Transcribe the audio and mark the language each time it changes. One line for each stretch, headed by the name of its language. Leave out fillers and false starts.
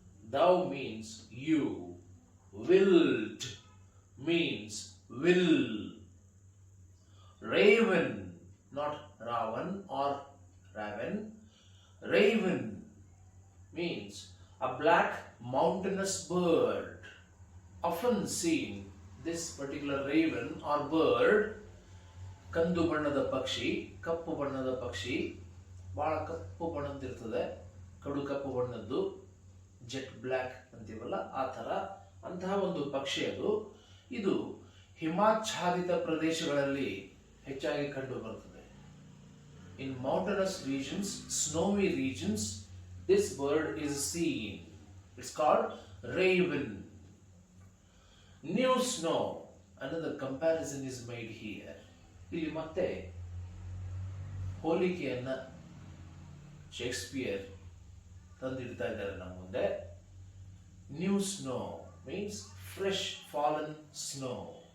English: Thou means you. Willed means will. Raven, not Ravan or Raven. Raven means a black mountainous bird. Often seen, this particular raven or bird,
Kannada: ಕಂದು ಬಣ್ಣದ ಪಕ್ಷಿ, ಕಪ್ಪು ಬಣ್ಣದ ಪಕ್ಷಿ, ಬಹಳ ಕಪ್ಪು ಬಣ್ಣದಿರ್ತದೆ, ಕಡು ಕಪ್ಪು ಬಣ್ಣದ್ದು, ಜೆಟ್ ಬ್ಲ್ಯಾಕ್ ಅಂತೀವಲ್ಲ ಆ ತರ, ಅಂತಹ ಒಂದು ಪಕ್ಷಿ ಅದು. ಇದು ಹಿಮಾಚ್ಛಾದಿತ ಪ್ರದೇಶಗಳಲ್ಲಿ ಹೆಚ್ಚಾಗಿ ಕಂಡು ಬರುತ್ತದೆ.
English: In mountainous regions, snowy regions, this bird is seen. It's called raven. New snow, another comparison is made here.
Kannada: ಇಲ್ಲಿ ಮತ್ತೆ ಹೋಲಿಕೆಯನ್ನ ಶೇಕ್ಸ್ಪಿಯರ್ ತಂದಿಡ್ತಾ ಇದ್ದಾರೆ ನಮ್ಮ ಮುಂದೆ.
English: New snow means fresh fallen snow.